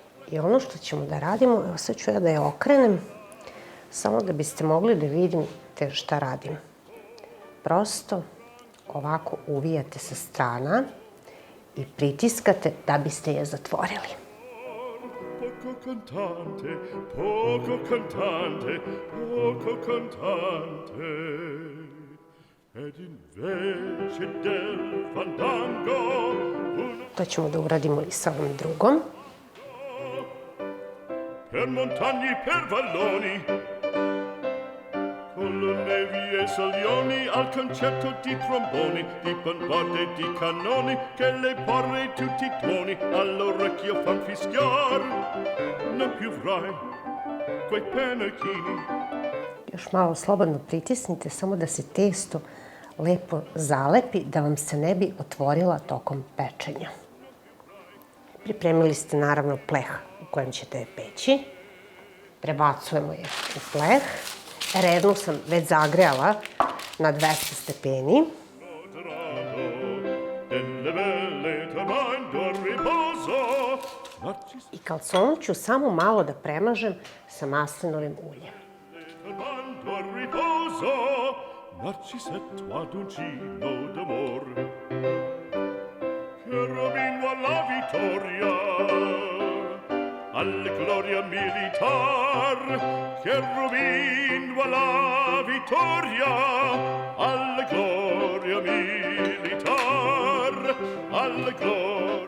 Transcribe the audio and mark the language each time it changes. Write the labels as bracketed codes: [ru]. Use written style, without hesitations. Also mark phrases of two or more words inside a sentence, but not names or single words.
[sr] I ono što ćemo da radimo, evo sad ću ja da je okrenem, samo da biste mogli da vidite šta radim. Prosto ovako uvijate sa strana i pritiskate da biste je zatvorili. [it] Poco cantante, poco cantante, poco cantante. Ed invece del fandango [sr] To ćemo da uradimo i sa ovom drugom. [it] per montagne, per valloni, con le nevi e salioni, al concerto di tromboni, di bombarde, di cannoni, che le porre tutti i tuoni all'orecchio fan fischiar. Non più avrai quei pennacchini. [sr] Još malo slobodno pritisnite, samo da se testo lepo zalepi, da vam se ne bi otvorila tokom pečenja. Pripremili ste naravno pleh u kojem ćete je peći. Prebacujemo je u pleh. Reznu sam već zagrejala na 200 stepeni. [it] Delle belle tomando riposo. [sr] I kalconu ću samo malo da premažem sa maslinovim uljem. [it] Tomando riposo. Narcisetto ad uncino d'amor. Cherubino alla vittoria, alla gloria militar. Cherubino alla vittoria, alla gloria militar. Alla gloria.